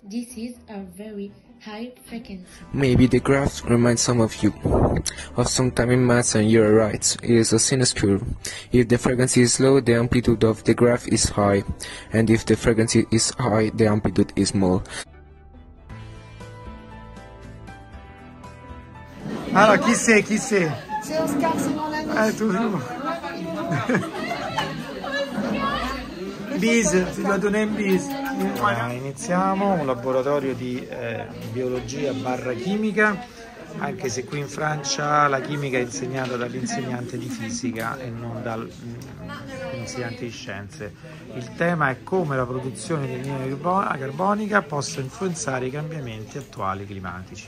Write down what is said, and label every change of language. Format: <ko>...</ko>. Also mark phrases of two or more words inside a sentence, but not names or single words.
<en>This is a very high frequency. Maybe the graph reminds some of you of some time in maths, and you're right, it is a sinus curve. If the frequency is low, the amplitude of the graph is high, and if the frequency is high, the amplitude is small.</en> <it>Allora, chi sei? Chi sei?</it> <fr>C'est Oscar, c'est mon ami. Tu. Bis, si doit donner un bis.</fr> <it>Iniziamo un laboratorio di biologia / chimica, anche se qui in Francia la chimica è insegnata dall'insegnante di fisica e non dall'insegnante di scienze. Il tema è come la produzione di anidride carbonica possa influenzare i cambiamenti attuali climatici.</it>